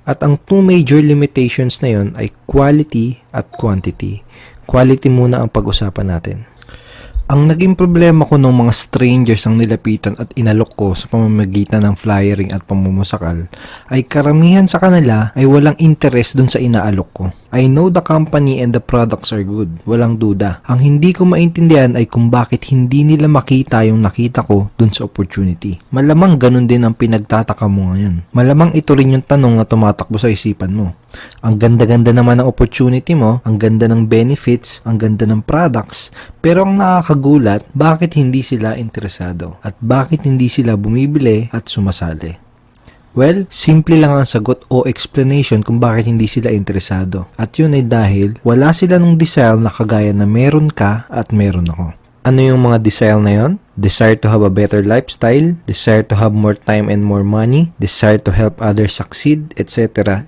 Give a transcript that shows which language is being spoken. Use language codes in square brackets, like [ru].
[tl] At ang two major limitations na yon ay quality at quantity. Quality muna ang pag-usapan natin. Ang naging problema ko nung mga strangers ang nilapitan at inalok ko sa pamamagitan ng flyering at pamumusakal ay karamihan sa kanila ay walang interest dun sa inaalok ko. [en] I know the company and the products are good. [tl] Walang duda. Ang hindi ko maintindihan ay kung bakit hindi nila makita yung nakita ko dun sa opportunity. Malamang ganun din ang pinagtataka mo ngayon. Malamang ito rin yung tanong na tumatakbo sa isipan mo. Ang ganda-ganda naman ng opportunity mo, ang ganda ng benefits, ang ganda ng products, pero ang nakakagulat, bakit hindi sila interesado? At bakit hindi sila bumibili at sumasali? Well, simple lang ang sagot o explanation kung bakit hindi sila interesado. At yun ay dahil wala sila nung desire na kagaya na meron ka at meron ako. Ano yung mga desire na yon? [en] Desire to have a better lifestyle, desire to have more time and more money, desire to help others succeed, etc.